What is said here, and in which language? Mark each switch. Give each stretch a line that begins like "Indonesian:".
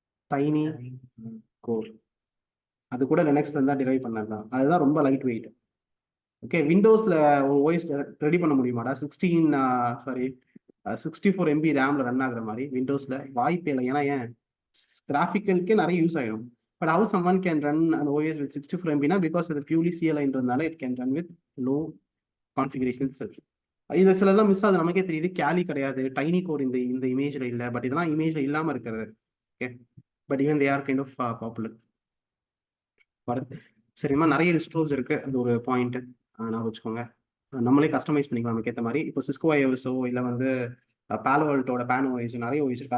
Tamil: Tiny core. அது கூட லினக்ஸ்ல இருந்தா டிரைவ் பண்ணது தான். அதுதான் ரொம்ப லைட் வெயிட். ஓகே, விண்டோஸ்ல ஒரு ஓஎஸ் ரெடி பண்ண முடியுமாடா? 64 MB ரேம்ல ரன் ஆகுற மாதிரி விண்டோஸ்ல வாய்ப்பே இல்லை. ஏன்னா ஏன், கிராஃபிக்கலுக்கே நிறைய யூஸ் ஆகிடும்.
English: but how someone can run an OS with 64 MB na because
Tamil: அது purely CLI-ன்றதுனால
English: it can run with low configuration itself.
Tamil: இதுல சிலதெல்லாம் மிஸ் ஆகுது, நமக்கே தெரியுது. கேலி கிடையாது, டைனி கோர் இந்த இந்த இமேஜ்ல இல்லை, பட் இதெல்லாம் இமேஜ்ல இல்லாம இருக்கிறது.
English: Okay, but even they are kind of popular.
Tamil: சரிமா, நிறைய டிஸ்ட்ரோஸ் இருக்கு, அது ஒரு பாயிண்ட் நான் வச்சுக்கோங்க. நம்மளே கஸ்டமைஸ் பண்ணிக்கலாம் நமக்கு ஏற்ற மாதிரி. இப்போ சிஸ்கோ ஐஓஎஸோ இல்லை வந்து பாலோ ஆல்டோட பேன் ஓஎஸ் நிறைய ஓஎஸ் இருக்கு.